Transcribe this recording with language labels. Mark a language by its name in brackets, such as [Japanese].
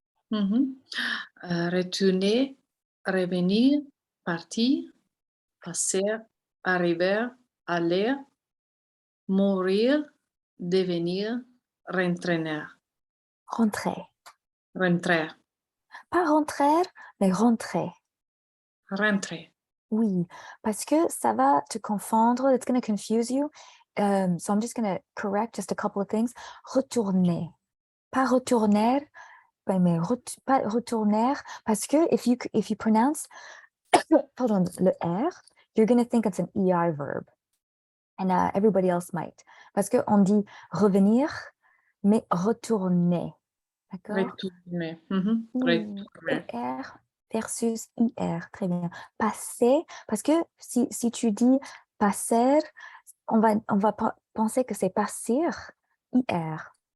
[French] Mhm. Retourner, revenir, partir, passer, arriver, aller, mourir, devenir, rentraîner, Rentrer. rentrer, Pas rentrer, mais rentrer. rentrer. Oui, parce que ça va te confondre. [English] It's going to confuse you. So I'm just going to correct just a couple of things. [French] Retourner. Pas retourner, mais pas retourner, parce que [English] if you pronounce [French] pardon, le R, [English] you're going to think it's an ER verb. And everybody else might. [French] Parce qu'on dit revenir, mais retourner. D'accord? Retourner. Mhm. Oui, Retourner. ER versus IR. Très bien. Passer, parce que si tu dis passer, on va penser que c'est partir, IR.